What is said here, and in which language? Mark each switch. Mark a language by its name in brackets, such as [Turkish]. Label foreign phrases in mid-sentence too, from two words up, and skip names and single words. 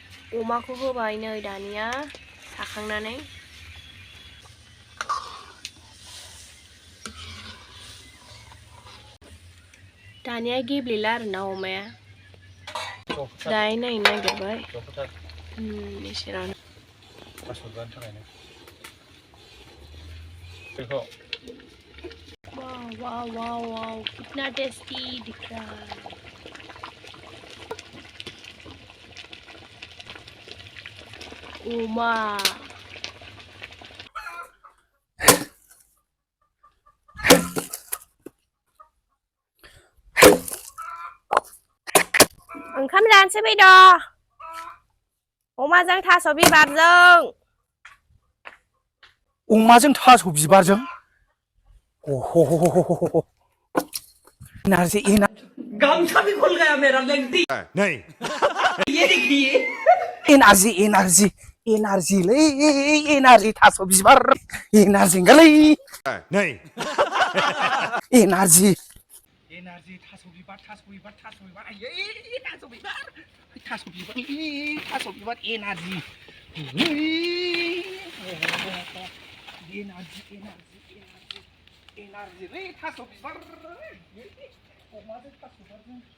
[Bodo] अमाखौ होबाय नै दानिया साखांनानै दानिया गेब्लेला आरोना अमाया दायो नायनो नागिरबाय एसेरानो [Hindi] वाव वाव वाव वाव कितना टेस्टी दिख रहा है [Bodo] अमा ओंखाम जानोसै बायद' अमाजों थास' बिबारजों अमाजों थास' बिबारजों ओहो एनार्जी [Hindi] गामसा भी खुल गया मेरा लेंटी नहीं ये देखिए [Bodo] एनार्जी एनार्जी एनार्जी लै एनार्जी थास' बिबार एनार्जी गलै [Hindi] नहीं [Bodo] एनार्जी एनार्जी थास' बिबार आयै थास' बिबार एनार्जी एनार्जी लै थास' बिबार अमाजों थास' बिबारजों